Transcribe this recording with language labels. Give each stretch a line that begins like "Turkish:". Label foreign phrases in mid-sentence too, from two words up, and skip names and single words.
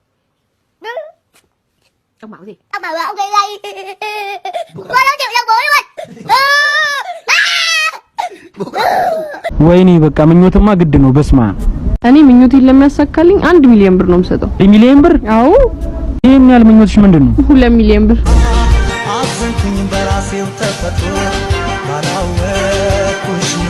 Vietnamese: Ông bảo gì? Ông bảo là ông đây đây. Qua đó chịu cho bố đi mày.
Amharic: ወይኔ በቃ ምኞትማ ግድ ነው። በስማ እኔ ምኞቴን ለሚያሳካልኝ 1 ሚሊዮን ብር ነው የምሰጠው። 1 ሚሊዮን ብር? አዎ። ይሄን ያህል ምኞትሽ ምንድነው? 2 ሚሊዮን ብር። አዘንኩኝ በራሴው ተፈጥሮ ባላወቅኩሽ ኑሮ።